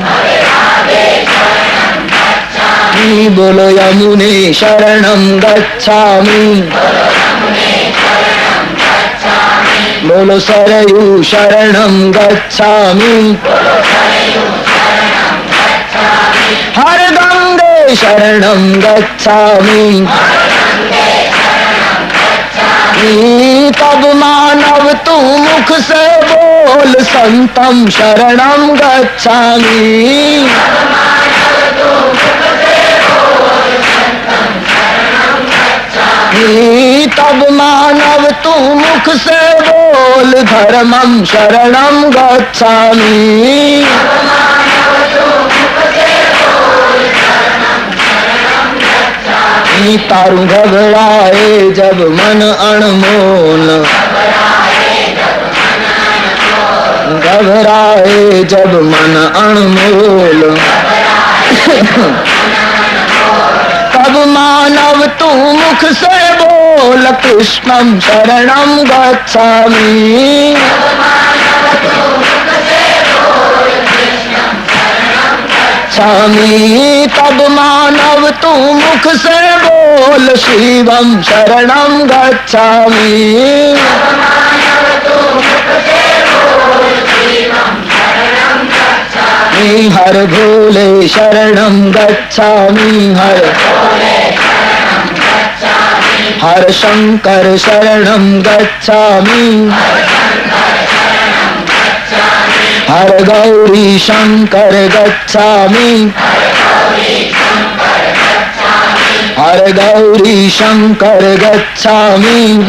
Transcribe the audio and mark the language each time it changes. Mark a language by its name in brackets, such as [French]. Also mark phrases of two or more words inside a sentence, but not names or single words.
[Sanskrit] बोलो यमुने शरणम गच्छामि बोलो सरयू शरणम गच्छामि हर गंगे शरणम गच्छामि [Hindi] तब मानव तू मुख से बोल [Sanskrit] संतम शरणम गच्छामि [Hindi] तब मानव तू मुख से बोल [Sanskrit] धर्मम शरणम गच्छामि [Hindi] तारू घबराए जब मन अनमोल घबराए जब मन अनमोल तब मानव तू मुख से बोल [Sanskrit] कृष्णम शरणम गच्छामि [Hindi] तब मानव तू मुख से बोल [Sanskrit] शिवम शरणम गच्छामि हर भोले शरणम गच्छामि हर शंकर शरणम गच्छामि हर गौरी शंकर गच्छामि हर गौरी शंकर गच्छामि